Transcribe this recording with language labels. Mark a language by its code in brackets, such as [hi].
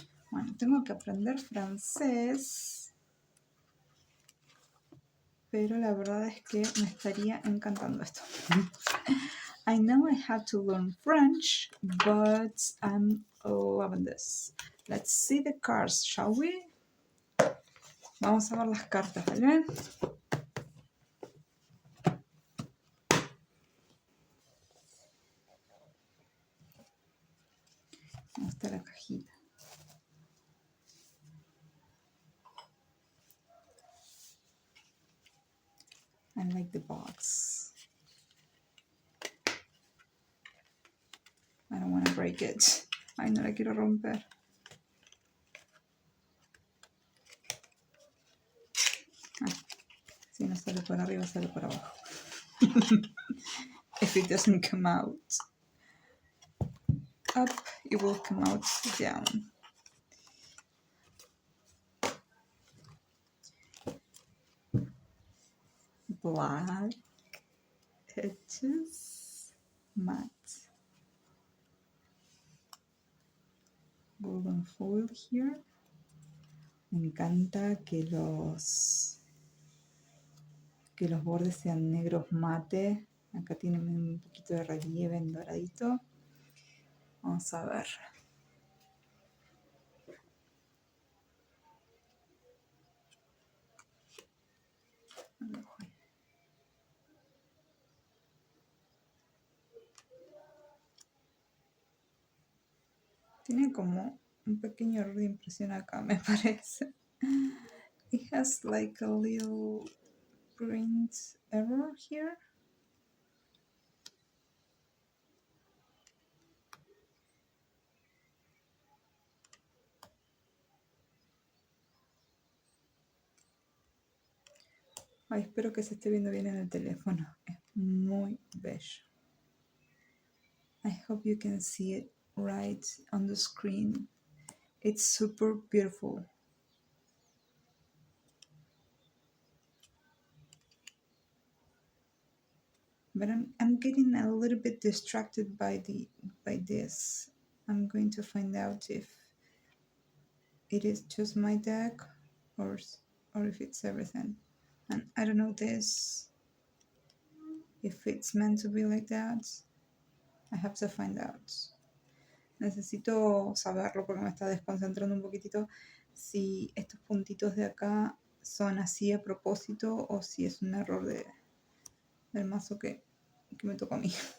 [es] Bueno, tengo que aprender francés, pero la verdad es que me estaría encantando esto. [en] I know I have to learn French, but I'm loving this. Let's see the cards, shall we? [es] Vamos a ver las cartas, ¿vale? ¿Cómo está la cajita? [en] I like the box. I don't want to break it. [es] Ay, no la quiero romper. Si no sale por arriba, sale por abajo. [en] If it doesn't come out up, it will come out down. Black edges, matte, golden foil here. [es] Me encanta que los bordes sean negros mate. Acá tiene un poquito de relieve en doradito. Vamos a ver. Tiene como un pequeño error de impresión acá, me parece. [en] It has like a little print error here. [es] Ay, espero que se esté viendo bien en el teléfono. Es muy bello. [en] I hope you can see it right on the screen. It's super beautiful. But I'm getting a little bit distracted by this. I'm going to find out if it is just my deck or if it's everything. And I don't know this, if it's meant to be like that. I have to find out. [es] Necesito saberlo porque me está desconcentrando un poquitito si estos puntitos de acá son así a propósito o si es un error del mazo que me tocó a mí.